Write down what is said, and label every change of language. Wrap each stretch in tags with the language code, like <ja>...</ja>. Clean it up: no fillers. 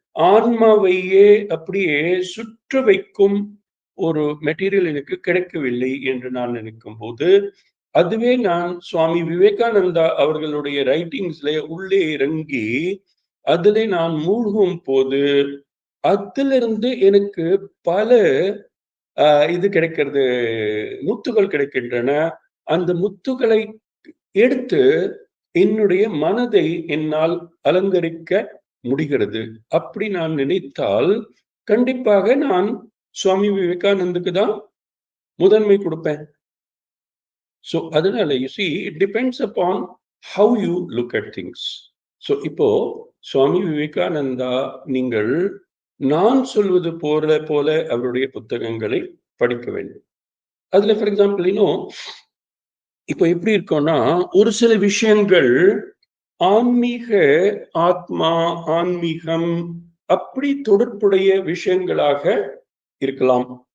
<ta>ஆன்மாவையே அப்படியே சுற்ற வைக்கும் ஒரு மெட்டீரியல் எனக்கு கிடைக்கவில்லை என்று நான் நினைக்கும் போது, அதுவே நான் சுவாமி விவேகானந்தா அவர்களுடைய ரைட்டிங்ஸ்ல உள்ளே இறங்கி அதிலே நான் மூழ்கும் போது அதிலிருந்து எனக்கு பல இது கிடைக்கிறது, முத்துகள் கிடைக்கின்றன. அந்த முத்துகளை எடுத்து என்னுடைய மனதை என்னால் அலங்கரிக்க முடிகிறது. அப்படி நான் நினைத்தால் கண்டிப்பாக நான் சுவாமி விவேகானந்துக்கு தான் முதன்மை கொடுப்பேன்.</ta> <en>So அதனால you see it depends upon how you look at things.</en> <ta>So இப்போ சுவாமி விவேகானந்தா நீங்கள் நான் சொல்வது போல அவருடைய புத்தகங்களை படிக்க வேண்டும். அதுல ஃபார் எக்ஸாம்பிள் இப்போ எப்படி இருக்கோம்னா, ஒரு சில விஷயங்கள் ஆன்மீக ஆத்மா, ஆன்மீகம் அப்படி தொடர்புடைய விஷயங்களாக இருக்கலாம்.</ta>